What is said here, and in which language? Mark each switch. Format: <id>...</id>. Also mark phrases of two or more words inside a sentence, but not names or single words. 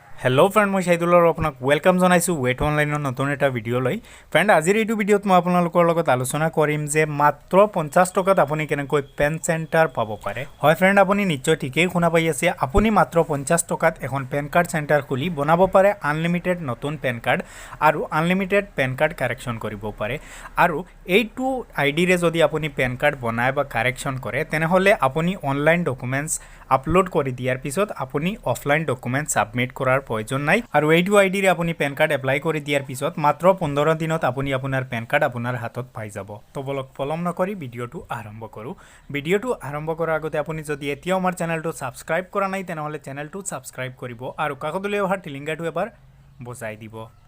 <en>hello friend</en> <as>মই শ্বাহিদুল্লাহ আপোনাক ৱেলকাম জনাইছোঁ ৱেট অনলাইনৰ নতুন এটা ভিডিঅ' লৈ ফ্ৰেণ্ড আজিৰ এইটো ভিডিঅ'ত মই আপোনালোকৰ লগত আলোচনা কৰিম যে মাত্ৰ 50 টকাত আপুনি কেনেকৈ</as> <en>PAN centre</en> <as>পাব পাৰে হয় ফ্ৰেণ্ড আপুনি নিশ্চয় ঠিকই শুনা পাই আছে আপুনি মাত্ৰ 50 টকাত এখন</as> <en>PAN card centre</en> <as>খুলি বনাব পাৰে अनलिमिटेड नतुन पेन कार्ड आरु</as> <en>unlimited PAN card correction</en> <as>करिब পাৰে আৰু এইটো আইডি ৰে যদি আপুনি</as> <en>PAN card</en> <as>বনায় বা কাৰেকশ্বন কৰে তেনেহলে আপুনি</as> <en>online documents</en> <as>আপলোড কৰি দিয়াৰ পিছত আপুনি</as> <en>offline document submit</en> <as>কৰাৰ প্ৰয়োজন নাই আৰু এইটো আইডি ৰে আপুনি</as> <en>PAN card apply</en> <as>কৰি দিয়াৰ পিছত মাত্ৰ 15 দিনত আপুনি আপোনাৰ পেন কাৰ্ড আপোনাৰ হাতত পাই যাব তো বলক পলম নকৰি ভিডিওটো আৰম্ভ কৰো ভিডিওটো আৰম্ভ কৰাৰ আগতে আপুনি যদি এতিয়াও আমাৰ চেনেলটো সাবস্ক্ৰাইব কৰা নাই তেনেহলে চেনেলটো সাবস্ক্ৰাইব কৰিব আৰু কাকতলৈ অহা টিলিংগাটো এবাৰ বজাই দিব</as>